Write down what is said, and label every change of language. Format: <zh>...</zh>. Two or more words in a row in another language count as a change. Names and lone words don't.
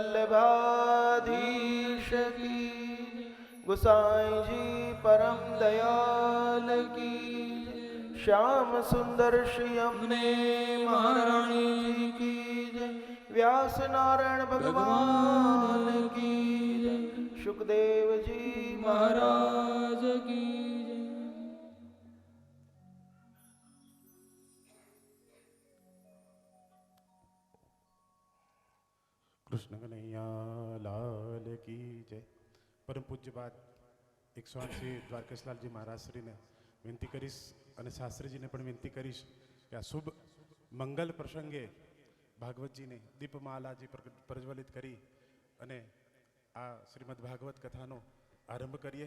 <hi>वल्लभाधीश की जय गोसाई जी परम दयाल की जय श्याम सुंदर श्री अम्बे महारानी जी की जय व्यास नारायण भगवान की जय सुखदेव जी महाराज महाराज की जय कृष्ण कनैया लाल की जय.</hi> <gu>પરમ પૂજ્યપાદ 108 દ્વારકેશલાલજી મહારાજશ્રીને વિનંતી કરીશ અને શાસ્ત્રીજીને પણ વિનંતી કરીશ કે આ શુભ મંગલ પ્રસંગે ભાગવતજીને દીપમાલાજી પ્રજ્વલિત કરી અને આ શ્રીમદ ભાગવત કથાનો આરંભ કરીએ.</gu>